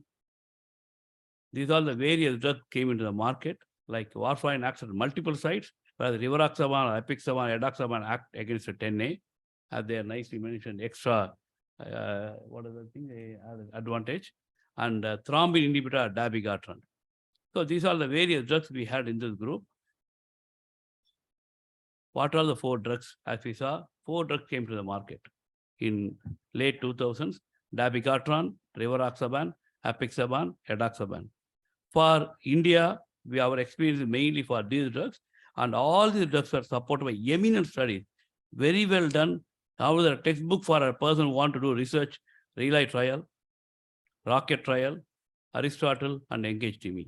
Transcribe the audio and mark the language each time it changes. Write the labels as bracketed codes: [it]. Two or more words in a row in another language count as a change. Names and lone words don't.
[en] These are the various drugs came into the market, like warfarin acts at multiple sites, whereas rivaroxaban, apixaban, edoxaban act against the 10A, as they are nicely mentioned, extra, what is the thing, advantage, and thrombin inhibitor, dabigatran. So these are the various drugs we had in this group. What are the 4 drugs? As we saw, 4 drugs came to the market in late 2000s, dabigatran, rivaroxaban, apixaban, edoxaban. For India, our experience is mainly for these drugs, and all these drugs are supported by eminent studies, very well done. Now the textbook for a person who want to do research, relay trial, rocket trial, Aristotle, and Engage TIMI.